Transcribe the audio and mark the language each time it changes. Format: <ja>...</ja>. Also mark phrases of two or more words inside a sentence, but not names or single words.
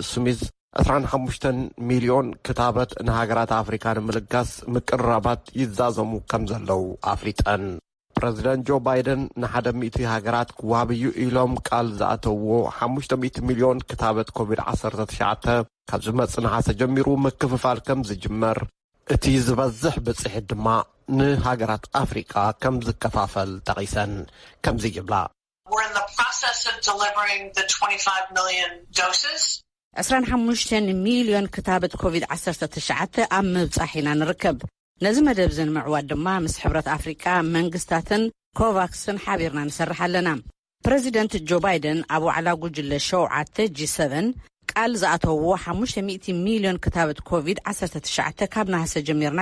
<ti>ስሚዝ 25 ሚሊዮን ክታበት ንሃገራት ኣፍሪካ ንምልጋስ ምቅርራባት ይዛዘሙ ከም ዘለው ኣፍሪጠን ፕሬዚደንት ጆ ባይደን ን100 ሃገራት ክዋሃብዩ ኢሎም ቃል ዝኣተውዎ 500 ሚሊዮን ክታበት ኮቪድ-19 ካብ ዝመጽእ ነሓሰ ጀሚሩ ምክፍፋል ከም ዝጅመር እቲ ዝበዝሕ ብጽሕ ድማ ንሃገራት ኣፍሪካ ከም ዝከፋፈል ጠቂሰን ከምዚ ይብላ</ti> <en>We're in the process of delivering the 25 million doses</en> <ti>25 ሚሊዮን ክታበት ኮቪድ-19 ኣብ ምብጻሕ ኢና ንርከብ ነዚ መደብ ዝንምዕዋት ድማ ምስ ሕብረት ኣፍሪካ መንግስታትን ኮቫክስን ሓቢርና ንሰርሕ ኣለና ፕሬዚደንት ጆ ባይደን ኣብ ዋዕላ ጉጅለ ሸውዓተ G7 ቃል ዝኣተውዎ 500 ሚሊዮን ክታበት ኮቪድ-19 ካብ ናህሰ ጀሚርና</ti>